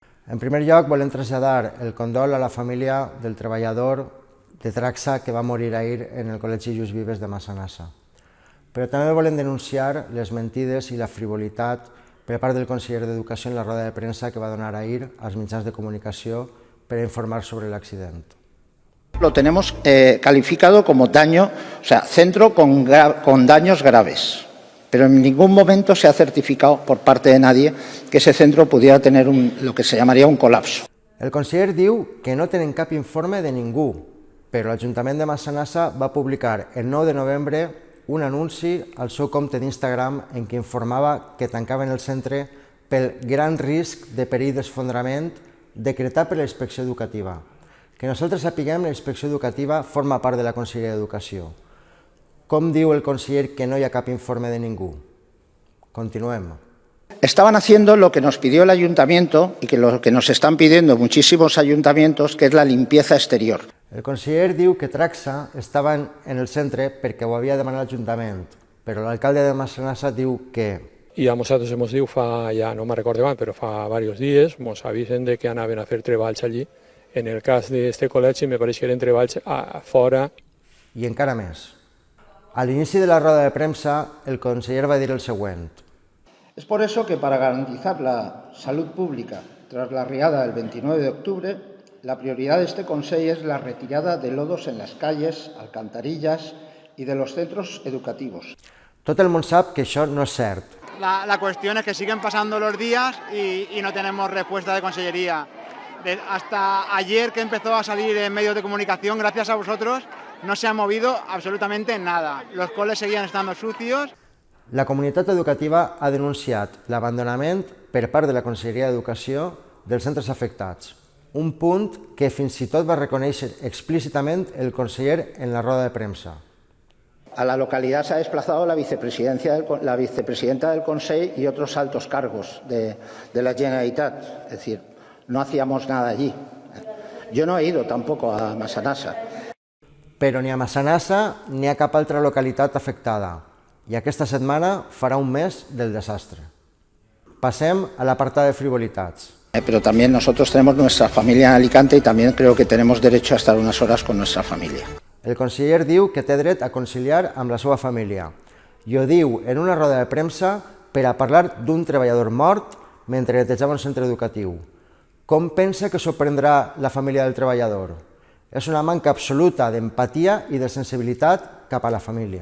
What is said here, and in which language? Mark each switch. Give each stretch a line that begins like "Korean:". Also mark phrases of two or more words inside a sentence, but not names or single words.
Catalan: En primer lloc, volem traslladar el condol a la família del treballador de Traxa que va morir ahir en el Col·legi Lluís Vives de Massanassa. Però també volem denunciar les mentides i la frivolitat per part del conseller d'Educació en la roda de premsa que va donar ahir als mitjans de comunicació per informar sobre l'accident.
Spanish: Lo tenemos calificado como daño, o sea, centro con daños graves. Pero en ningún momento se ha certificado por parte de nadie que ese centro pudiera tener lo que se llamaría un colapso.
Catalan: El conseller diu que no tenen cap informe de ningú, però l'Ajuntament de Massanassa va publicar el 9 de novembre un anunci al seu compte d'Instagram en què informava que tancaven el centre pel gran risc de perill d'esfondrament decretat per la Inspecció Educativa. Que nosaltres sapiguem, la Inspecció Educativa forma part de la Conselleria d'Educació. Com diu el conseller que no hi ha cap informe de ningú? Continuem.
Spanish: Estaban haciendo lo que nos pidió el ayuntamiento y que lo que nos están pidiendo muchísimos ayuntamientos, que es la limpieza exterior.
Catalan: El conseller diu que Traxa estava en el centre perquè ho havia demanat l'Ajuntament, però l'alcalde de Massanassa diu que...
Spanish: Y a nosaltres hemos dicho, ya no me recuerdo mal, pero fa varios días,
Catalan: nos avisen de que anaven a fer treballs allí. En el cas d'este col·legi me pareix que eren treballs fora. I encara més. A l'inici de la roda de premsa, el conseller va dir el següent.
Spanish: Es por eso que para garantizar la salud pública tras la riada del 29 de octubre, la prioridad de este Consejo es la retirada de lodos en las calles, alcantarillas y de los centros educativos.
Catalan: Tot el món sap que això no és cert.
Spanish: La cuestión es que siguen pasando los días y no tenemos respuesta de Consellería. Hasta ayer que empezó a salir en medios de comunicación, gracias a vosotros, no se ha movido absolutamente nada. Los coles seguían estando sucios.
Catalan: La comunitat educativa ha denunciat l'abandonament per part de la Conselleria d'Educació dels centres afectats, un punt que fins i tot va reconèixer explícitament el conseller en la roda de premsa.
Spanish: A la localidad se ha desplazado la vicepresidenta del Consejo y otros altos cargos de la Generalitat. Es decir, no hacíamos nada allí. Yo no he ido tampoco a Massanassa.
Catalan: Però ni a Massanassa ni a cap altra localitat afectada. I aquesta setmana farà un mes del desastre. Passem a l'apartat de frivolitats.
Spanish: Pero también nosotros tenemos nuestra familia en Alicante y también creo que tenemos derecho a estar unas horas con nuestra familia.
Catalan: El conseller diu que té dret a conciliar amb la seva família i ho diu en una roda de premsa per a parlar d'un treballador mort mentre netejava un centre educatiu. Com pensa que s'ho prendrà la família del treballador? És una manca absoluta d'empatia i de sensibilitat cap a la família.